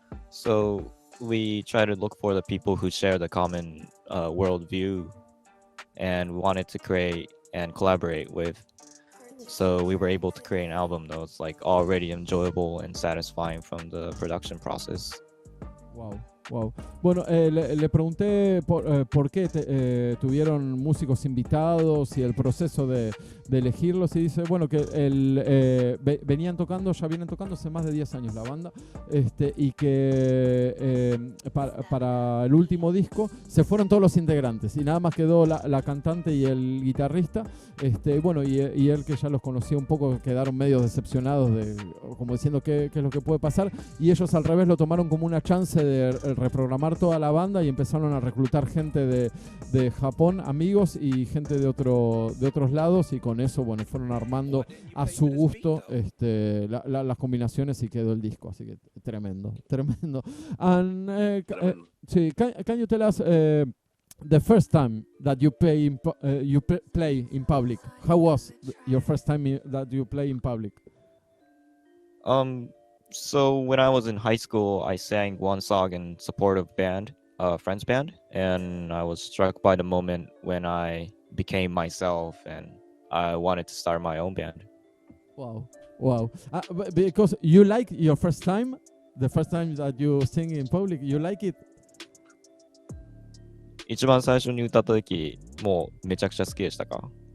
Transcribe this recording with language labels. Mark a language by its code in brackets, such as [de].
[en] So we try to look for the people who share the common worldview and wanted to create and collaborate with. So we were able to create an album that was like already enjoyable and satisfying from the production process. Wow, wow. [es] Bueno, le pregunté por qué tuvieron músicos invitados y el proceso de elegirlos, y dice, bueno, que ya vienen tocando hace más de 10 años la banda, y que para el último disco se fueron todos los integrantes y nada más quedó la cantante y el guitarrista, bueno, y él, que ya los conocía un poco, quedaron medio decepcionados, como diciendo qué es lo que puede pasar, y ellos al revés lo tomaron como una chance de reprogramar toda la banda y empezaron a reclutar gente de Japón, amigos, y gente de otros lados, y con eso, bueno, fueron armando a su gusto las combinaciones y quedó el disco, así que tremendo. [en] And sí, can you tell us the first time that you play in public? How was your first time that you play in public? So when I was in high school, I sang one song in support of band, friend's band, and I was struck by the moment when I became myself and I wanted to start my own band. Wow. Because you like your first time, the first time that you sing in public, you like it? [ja] 一番最初に歌った時、もうめちゃくちゃ好きでしたか？